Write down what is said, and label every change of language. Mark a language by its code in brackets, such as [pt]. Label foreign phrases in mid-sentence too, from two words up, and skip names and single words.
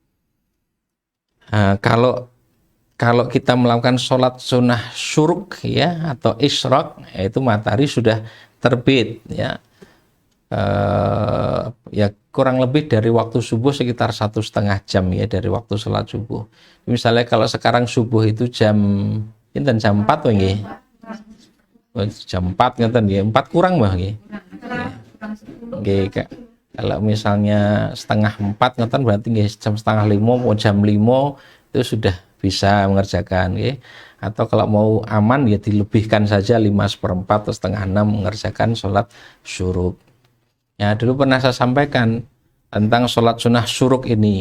[id] Kalau kita melakukan sholat sunnah syuruk ya atau isyraq, yaitu matahari sudah terbit ya. Ya kurang lebih dari waktu subuh sekitar 1,5 jam ya dari waktu sholat subuh. Misalnya kalau sekarang subuh itu jam 4 nggih. [jv] Jam 4 ngeten nggih, 4 kurang mah nggih. Nggih, [id] kalau misalnya 3:30 ngeten berarti nggih jam 4:30 mau jam 5 itu sudah bisa mengerjakan nggih. Atau kalau mau aman ya dilebihkan saja 5:15 atau 5:30 mengerjakan sholat syuruk. Ya, dulu pernah saya sampaikan tentang sholat sunnah syuruk ini.